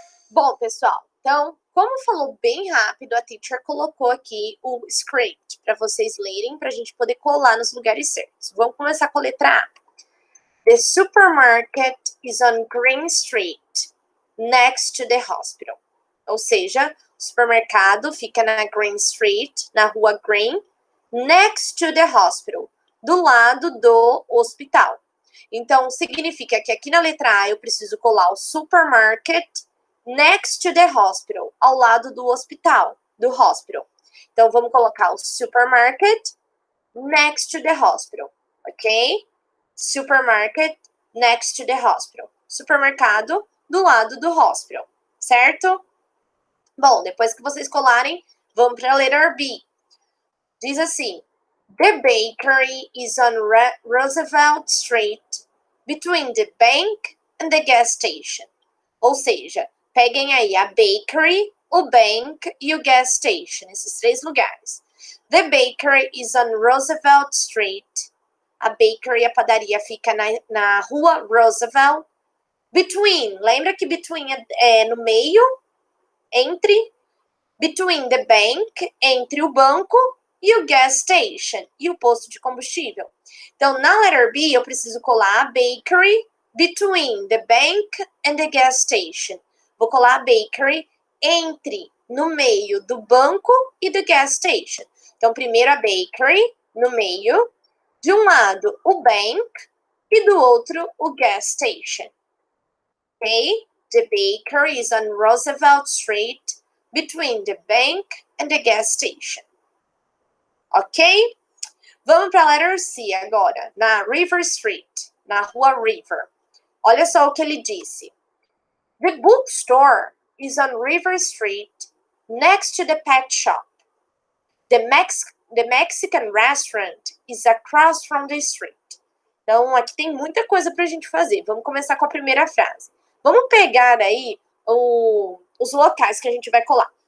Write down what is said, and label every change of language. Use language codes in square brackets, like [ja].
[pt] Bom, pessoal, então, como falou bem rápido, a teacher colocou aqui o script para vocês lerem, para a gente poder colar nos lugares certos. Vamos começar com a letra A. [en] The supermarket is on Green Street, next to the hospital. [pt] Ou seja, o supermercado fica na Green Street, na rua Green, [en] next to the hospital, [pt] do lado do hospital. Então, significa que aqui na letra A eu preciso colar o supermarket [en] next to the hospital, [pt] ao lado do hospital, do hospital. Então, vamos colocar o supermarket [en] next to the hospital, [pt] ok? [en] Supermarket next to the hospital. [pt] Supermercado do lado do hospital, certo? Bom, depois que vocês colarem, vamos para a letra B. Diz assim: [en] The bakery is on Roosevelt Street, between the bank and the gas station. [pt] Ou seja, peguem aí a bakery, o bank e o gas station, esses três lugares. [en] The bakery is on Roosevelt Street. [pt] A bakery, a padaria, fica na rua Roosevelt. Between, lembra que between é no meio, entre. [en] Between the bank, [pt] entre o banco, e o gas station, e o posto de combustível. Então, na letter B, eu preciso colar a bakery [en] between the bank and the gas station. [pt] Vou colar a bakery entre, no meio do banco e do gas station. Então, primeiro a bakery, no meio, de um lado o bank e do outro o gas station. Ok? [en] The bakery is on Roosevelt Street, between the bank and the gas station. Ok? [pt] Vamos para a letter C agora, na River Street, na rua River. Olha só o que ele disse. [en] The bookstore is on River Street, next to the pet shop. The Mexican restaurant is across from the street. [pt] Então, aqui tem muita coisa para a gente fazer. Vamos começar com a primeira frase. Vamos pegar aí os locais que a gente vai colar.